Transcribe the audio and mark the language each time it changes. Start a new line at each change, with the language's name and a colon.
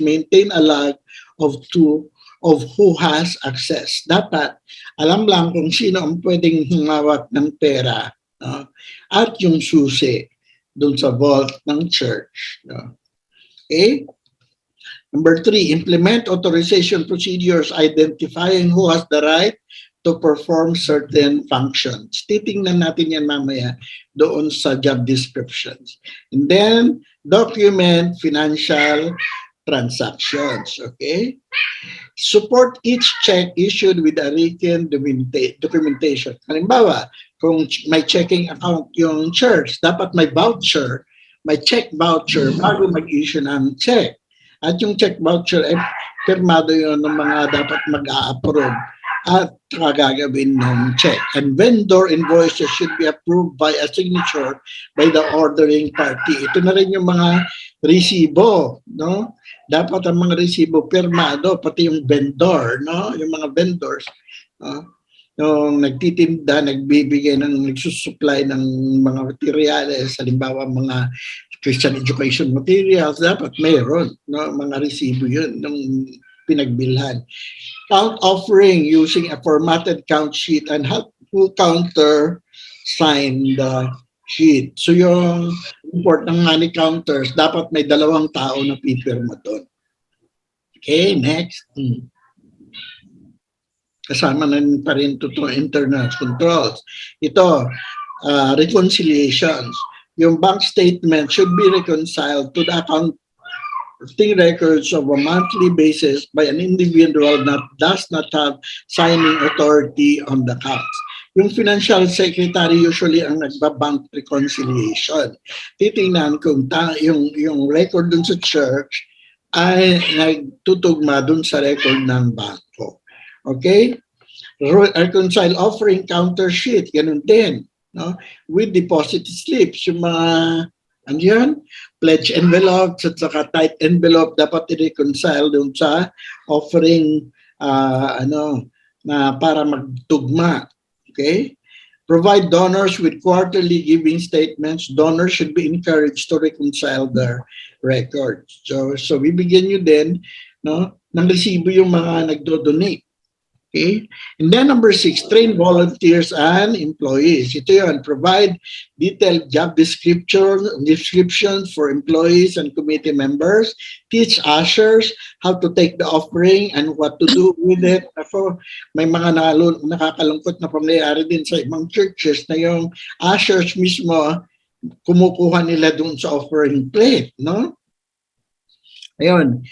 English: Maintain a log of who has access.
Filipino: Dapat alam lang kung sino ang pwedeng humawak ng pera, no? At yung susi doon sa vault ng church. No? Okay?
English: Number 3, implement authorization procedures identifying who has the right to perform certain functions.
Filipino: Titingnan natin yan mamaya doon sa job descriptions.
English: And then, document financial transactions. Okay? Support each check issued with a written documentation.
Filipino: Halimbawa, kung may checking account yung church, dapat may voucher, may check voucher bago mag-issue ng check. At yung check voucher, pirmado yun ng mga dapat mag-a-approve at gagawin ng check.
English: And vendor invoices should be approved by a signature by the ordering party.
Filipino: Ito na rin yung mga resibo, no? Dapat ang mga resibo pirmado, pati yung vendor, no? Yung mga vendors, no? Yung nagtitinda, nagbibigay nagsusupply ng mga materials, halimbawa mga Christian education materials, dapat mayroon, no? Mga resibo yun, ng pinagbilhan.
English: Count offering using a formatted count sheet and have full counter sign the sheet.
Filipino: So yung import ng money counters, dapat may 2 tao na pipirma doon. Okay, next. Kasama na pa rin ito internal controls. Ito, reconciliations.
English: Yung bank statement should be reconciled to the accounting records of a monthly basis by an individual that does not have signing authority on the accounts.
Filipino: Yung financial secretary usually ang nagbabank reconciliation. Titingnan kung yung record dun sa church ay nagtutugma dun sa record ng banko.
English: Okay? Reconcile offering counter sheet,
Filipino: ganun din. No? With deposit slips, yung mga andiyan, pledge envelopes at saka tight envelope dapat i-reconcile dun sa offering na para magtugma. Okay?
English: Provide donors with quarterly giving statements. Donors should be encouraged to reconcile their records.
Filipino: So bibigyan nyo din, no, ng resibo yung mga nagdo-donate.
English: Okay? And then number 6, train volunteers and employees.
Filipino: Ito yun,
English: provide detailed job descriptions for employees and committee members. Teach ushers how to take the offering and what to do with it.
Filipino: Ako, may mga nakakalungkot na pangyayari din sa ibang churches na yung ushers mismo kumukuha nila dun sa offering plate, no? Ayun.